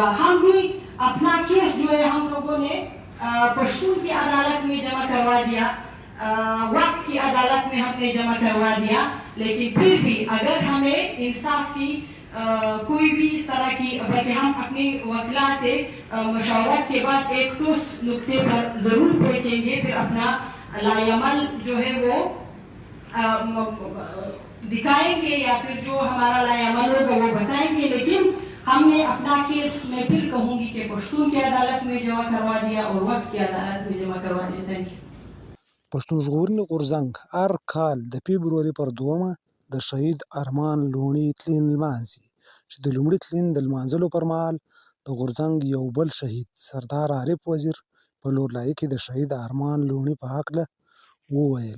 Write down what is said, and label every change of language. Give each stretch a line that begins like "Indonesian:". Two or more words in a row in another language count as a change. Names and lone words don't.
Urdu: ہم بھی اپنا کیس جو ہے ہم لوگوں نے پشتون کی عدالت میں جمع کروا دیا، وقت کی عدالت میں ہم نے جمع کروا دیا، لیکن پھر بھی اگر ہمیں انصاف کی کوئی بھی اس طرح کی، بلکہ ہم اپنی وکلا سے مشاورت کے بعد ایک ٹھوس نقطے پر ضرور پہنچیں گے، پھر اپنا لائے عمل جو ہے وہ دکھائیں گے یا پھر جو ہمارا لائے عمل ہوگا وہ بتائیں گے. لیکن ہم نے اپنا کیس میں پھر کہوں گی کہ پشتون کی عدالت میں جمع کروا دیا اور وقت کی عدالت میں جمع کروا دیا.
English: Thank you.
Pashto: پښتون ژغورنې غورځنګ هر کال د فبروري پر 2 د شهید ارمان لوڼي تلین لمانځي، چې د لومړي تلین د لمانځلو پر مهال د غورځنګ یو بل شهید سردار عارف وزیر په لورلایي کې د شهید ارمان لوڼي په هکله وویل